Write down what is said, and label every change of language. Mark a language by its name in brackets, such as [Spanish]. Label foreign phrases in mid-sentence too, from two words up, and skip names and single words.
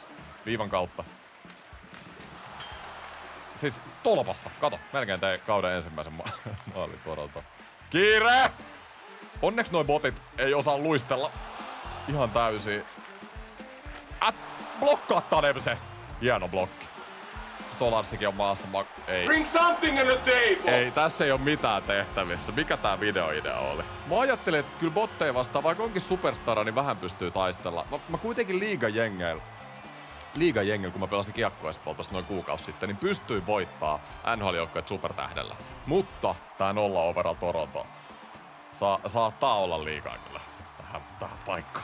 [Finnish] Viivan kautta. Siis tolpassa. Kato, melkein tein kauden ensimmäisen maalin Toronto. Kiire! Onneksi noi botit ei osaa luistella ihan täysin. Blokkaa Tademse! Hieno blokki. Stolarsikin on maassa. Ei. [English] Bring something in the table! [Finnish] Ei, tässä ei oo mitään tehtävissä. Mikä tää videoidea oli? Mä ajattelin, että kyllä botteja vastaan, vaikka onkin superstara, niin vähän pystyy taistella. Mä kuitenkin liigajengeillä, kun mä pelasin kiekkoa tuossa noin kuukausi sitten, niin pystyin voittaa NHL-joukkueet supertähdellä. Mutta tää 0 overall Toronto saattaa olla liikaa kyllä tähän paikkaan.